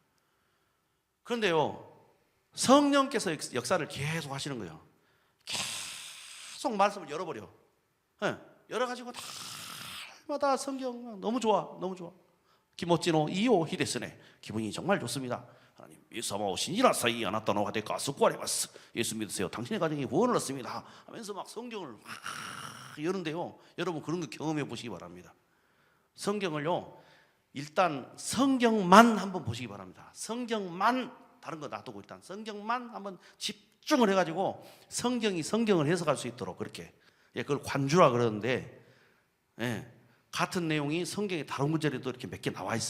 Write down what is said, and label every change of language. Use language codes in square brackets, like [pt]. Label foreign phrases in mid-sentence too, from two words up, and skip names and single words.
[ko] 그런데요 성령께서 역사를 계속 하시는 거예요. 계속 말씀을 열어버려. 열어가지고 날마다 성경 너무 좋아 너무 좋아. [ja] 気持ちの いい ですね. [ko] 기분이 정말 좋습니다. 하나님 [ja] 예수様を 信じなさいあなたの家庭が救われます [ko] 예수 믿으세요. 당신의 가정이 구원을 얻습니다 하면서 막 성경을 막 여는데요 여러분 그런 거 경험해 보시기 바랍니다. 성경을요 일단 성경만 한번 보시기 바랍니다. 성경만 다른 거 놔두고 일단 성경만 한번 집중을 해가지고 성경이 성경을 해석할 수 있도록 그렇게 그걸 관주라 그러는데 같은 내용이 성경의 다른 구절에도 이렇게 몇 개 나와 있어요.